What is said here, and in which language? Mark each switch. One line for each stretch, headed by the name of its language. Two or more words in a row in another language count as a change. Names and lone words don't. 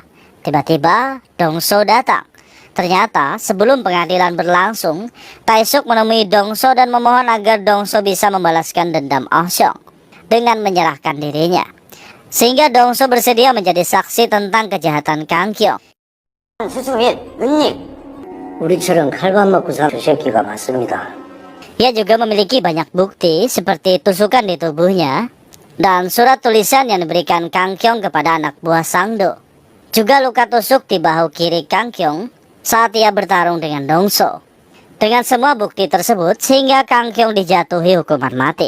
Indonesian: Tiba-tiba, Dongso datang. Ternyata sebelum pengadilan berlangsung, Taesuk menemui Dongso dan memohon agar Dongso bisa membalaskan dendam Ah Seong dengan menyerahkan dirinya. Sehingga Dongso bersedia menjadi saksi tentang kejahatan Kang Kyong.
Korean: 우리처럼 칼만 먹고 사는 새끼가 맞습니다.
Indonesian: Ia juga memiliki banyak bukti seperti tusukan di tubuhnya dan surat tulisan yang diberikan Kang Kyong kepada anak buah Sangdo. Juga luka tusuk di bahu kiri Kang Kyong saat ia bertarung dengan Dongso. Dengan semua bukti tersebut sehingga Kang Kyong dijatuhi hukuman mati.